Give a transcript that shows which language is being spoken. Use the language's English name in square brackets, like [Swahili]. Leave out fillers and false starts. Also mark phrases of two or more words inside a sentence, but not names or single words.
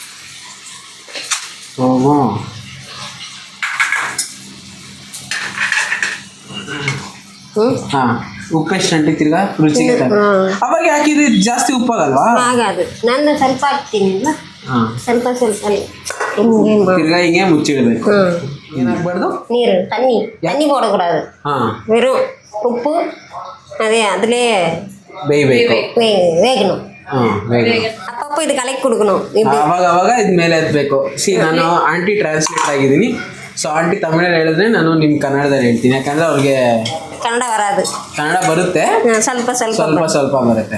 [Kannada] ಓಹೋ ಹಾಂ ಉಪ್ಪು ಎಷ್ಟು ಅಂಟಿ ತಿರ್ಗಾ ರುಚಿಗೆ ಅವಾಗ ಹಾಕಿದ್ರೆ ಜಾಸ್ತಿ ಉಪ್ಪಾಗಲ್ವಾ? ಆಗದು ನಾನು ಸ್ವಲ್ಪ ಹಾಕ್ತೀನಿಲ್ಲ, ಸ್ವಲ್ಪ ತಿರ್ಗಾ ಹಿಂಗೆ ಮುಚ್ಚಿಡಬೇಕು. ಏನಾಗಬಾರ್ದು? [Tamil] ನೀರು தண்ணி போடக்கூடாது. வெறும் உப்பு அதே அதிலே [Kannada] ಬೇಯಬೇಕು, வேகணும். ಅಪ್ಪಪ್ಪ ಇದು ಕಲಕಿ கொடுக்கணும். ಅವಾಗ ಇದು ಮೇಲೆ ಎತ್ತಬೇಕು. ನಾನು ಆಂಟಿ ಟ್ರಾನ್ಸ್ಲೇಟ್ ಆಗಿದ್ದೀನಿ. ಸೊ ಆಂಟಿ ತಮಿಳಲ್ಲಿ ಹೇಳಿದ್ರೆ ನಾನು ನಿಮ್ಮ ಕನ್ನಡದಲ್ಲಿ ಹೇಳ್ತೀನಿ, ಯಾಕಂದ್ರೆ ಅವ್ರಿಗೆ ಕನ್ನಡ ಬರೋದು. ಕನ್ನಡ ಬರುತ್ತೆ, ಸ್ವಲ್ಪ ಬರುತ್ತೆ.